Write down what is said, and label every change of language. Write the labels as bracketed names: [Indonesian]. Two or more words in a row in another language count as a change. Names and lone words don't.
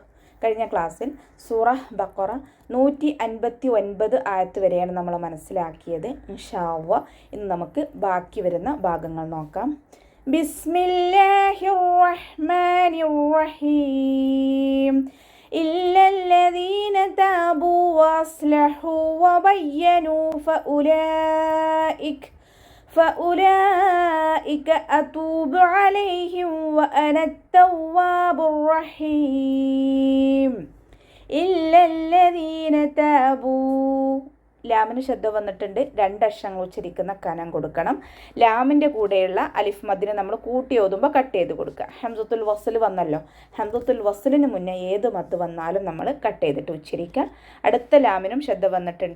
[Malayalam] കഴിഞ്ഞ ക്ലാസ്സിൽ സൂറ ബഖറ 159 ആയത്ത് വരെയാണ് നമ്മൾ മനസ്സിലാക്കിയത്. [Arabic] إن شاء الله [Malayalam] ഇന്ന് നമുക്ക് ബാക്കി വരുന്ന ഭാഗങ്ങൾ നോക്കാം. [Arabic] بسم الله الرحمن الرحيم. إلا الذين تابوا وأصلحوا وبينوا فأولئك أتوب عليهم وأنا التواب الرحيم إلا الذين تابوا. [Malayalam] ലാമിന് ശബ്ദ വന്നിട്ടുണ്ട്. രണ്ടക്ഷരങ്ങൾ ഉച്ചരിക്കുന്ന കനം കൊടുക്കണം. ലാമിൻ്റെ കൂടെയുള്ള അലിഫ് മദ്ദിനെ നമ്മൾ കൂട്ടി ഓതുമ്പോൾ കട്ട് ചെയ്ത് കൊടുക്കുക. [Arabic] همزة الوصل [Malayalam] വന്നല്ലോ, [Arabic] همزة الوصل [Malayalam] മുന്നേ ഏത് മദ് വന്നാലും നമ്മൾ കട്ട് ചെയ്തിട്ട് ഉച്ചരിക്കുക. അടുത്ത ലാമിനും ശബ്ദ വന്നിട്ടുണ്ട്.